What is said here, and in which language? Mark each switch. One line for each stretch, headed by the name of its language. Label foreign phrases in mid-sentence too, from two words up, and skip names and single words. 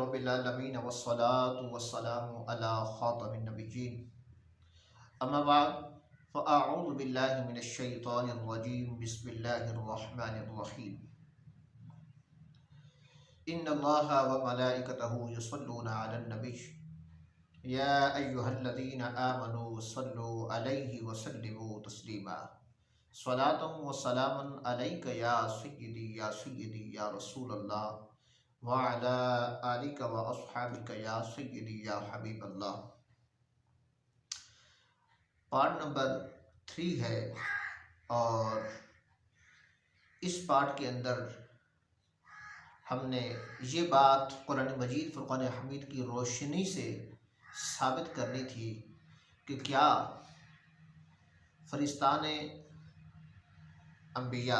Arabic: رب العالمين والصلاة والسلام على خاتم النبيين أما بعد فأعوذ بالله من الشيطان الرجيم بسم الله الرحمن الرحيم إن الله وملائكته يصلون على النبي يا أيها الذين آمنوا صلوا عليه وسلموا تسليما صلاة وسلام عليك يا سيدي يا رسول الله وعلى آلك وأصحابك يا سيدي يا حبيب الله.
English: part number
Urdu: 3 ہے اور اس پارٹ کے اندر ہم نے یہ بات قرآن مجید فرقان حمید کی روشنی سے ثابت کرنی تھی کہ کیا فرشتگانِ انبیاء